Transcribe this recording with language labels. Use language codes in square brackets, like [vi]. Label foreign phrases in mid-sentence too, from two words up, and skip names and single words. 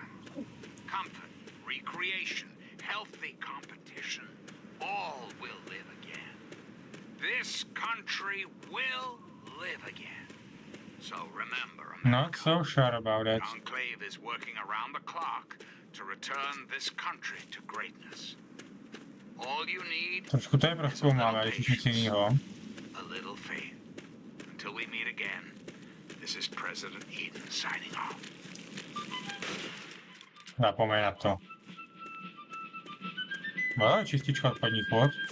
[en] Comfort, recreation, healthy competition, all will live again. This country will live again. So remember, Not so sure about it. the Enclave is working around the clock to return this country to greatness. All you need [cs] Trošku to je prozkoumáme, když už nic jinýho. [en] a little faith. Until we meet again, this is President Eden signing off. [cs] Zapomeň na to. No, čistička odpadních vod.